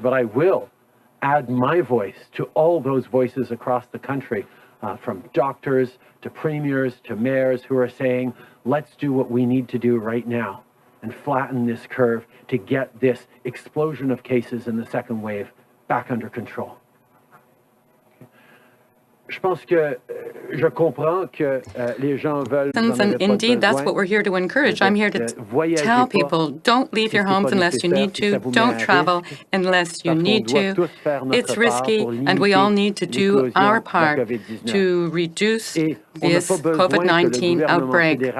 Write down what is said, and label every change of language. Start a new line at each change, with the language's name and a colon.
English: But I will add my voice to all those voices across the country, from doctors to premiers to mayors, who are saying, let's do what we need to do right now and flatten this curve to get this explosion of cases in the second wave back under control.
French: Je pense que je comprends que les gens veulent.
English: And indeed, that's what we're here to encourage. I'm here to tell people, don't leave your homes unless you need to. Don't travel unless you need to. It's risky, and we all need to do our part to reduce this COVID-19 outbreak.